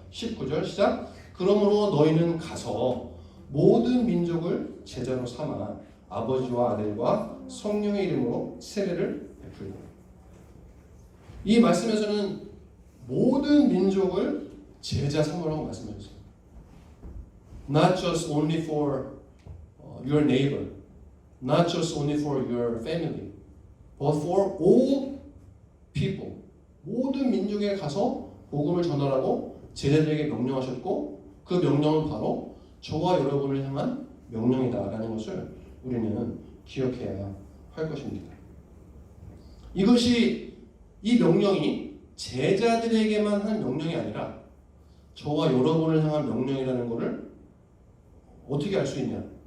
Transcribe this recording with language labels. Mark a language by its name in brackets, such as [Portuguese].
[Korean] 19절 시작. 그러므로 너희는 가서 모든 민족을 제자로 삼아 아버지와 아들과 성령의 이름으로 세례를 베풀고. 이 말씀에서는 모든 민족을 제자 삼으라고 말씀하셨어요. [English] Not just only for your neighbor, not just only for your family, but for all people. [Korean] 모든 민족에 가서 복음을 전하라고 제자들에게 명령하셨고 그 명령은 바로 저와 여러분을 향한 명령이다라는 것을 우리는 기억해야 할 것입니다. 이 명령이 제자들에게만 한 명령이 아니라 저와 여러분을 향한 명령이라는 것을 어떻게 알 수 있냐?